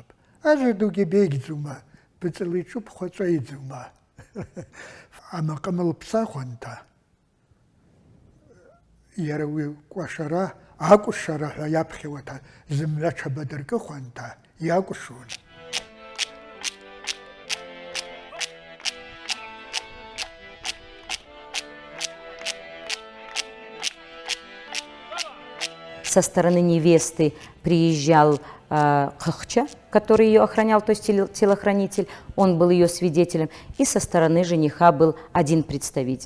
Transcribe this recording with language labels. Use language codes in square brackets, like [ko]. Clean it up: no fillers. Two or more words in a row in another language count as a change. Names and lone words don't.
[ab] Ажәа дугьы беигӡума, быҵала иҿуп хәаҵәа иӡума. Амаҟама лԥсахуанҭа, иара уи кәашара, акәшара ҳәа иаԥхьауа зымҩа ҽабадыркыхуанҭа иакәшон. [ru] Со стороны невесты приезжал Кахча, который ее охранял, то есть телохранитель, он был ее свидетелем, и со стороны жениха был один представитель.